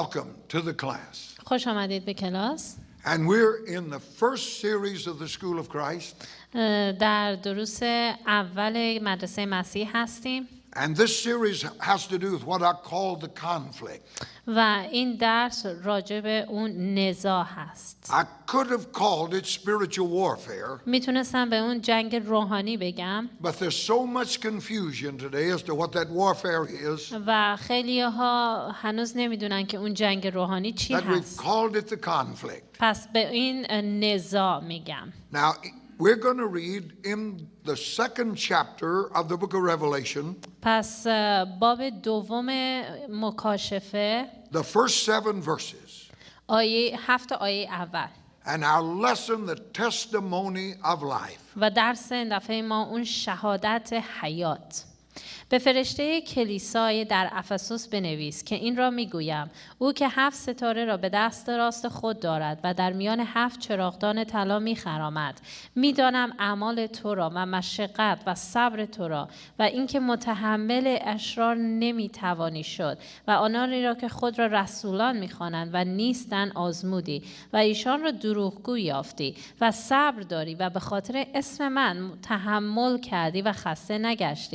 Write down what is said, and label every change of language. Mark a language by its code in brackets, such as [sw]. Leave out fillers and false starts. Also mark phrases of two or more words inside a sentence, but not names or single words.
[en] Welcome to the class. [fa] خوش آمدید به کلاس. [en] And we're in the first series of the School of Christ. [fa] در دروس اول مدرسه مسیح هستیم. [en] And this series has to do with what I call the conflict. [fa] و این درس راجع به اون نزاع هست. [en] I could have called it spiritual warfare. [fa] میتونستم به اون جنگ روحانی بگم. [en] But there's so much confusion today as to what that warfare is. [fa] و خیلی ها هنوز نمیدونن که اون جنگ روحانی چی [en] That we've [fa] هست. [en] called it the conflict. [fa] پس به این نزاع میگم. [en] Now, we're going to read in the second chapter of the book of Revelation. [fa] پس باب دوم مکاشفه [en] The first 7 verses. [fa] 7 آیه اول. [en] And our lesson, the testimony of life. [fa] و درس این دفعه ما اون شهادت حیات. به فرشته کلیسای در افسوس بنویس که این را میگویم: او که 7 ستاره را به دست راست خود دارد و در میان 7 چراغدان طلا میخرامد. میدانم اعمال تو را و مشقت و صبر تو را و اینکه متحمل اشرار نمیتوانی شد و آنانی را که خود را رسولان میخوانند و نیستند آزمودی و ایشان را دروغگو یافتی و صبر داری و به خاطر اسم من تحمل کردی و خسته نگشتی.